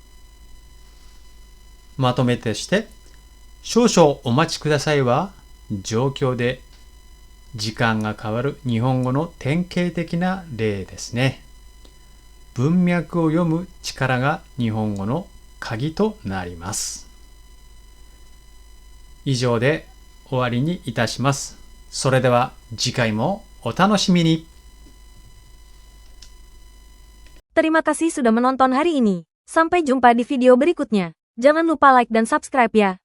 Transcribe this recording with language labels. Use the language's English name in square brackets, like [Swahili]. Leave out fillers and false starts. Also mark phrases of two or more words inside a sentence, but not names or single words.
[Japanese] まとめとして、少々お待ちくださいは状況で時間が変わる日本語の典型的な例ですね。文脈を読む力が日本語の鍵となります。以上で終わりにいたします。それでは次回もお楽しみに。 [Indonesian] Terima kasih sudah menonton hari ini. Sampai jumpa di video berikutnya. Jangan lupa like dan subscribe ya.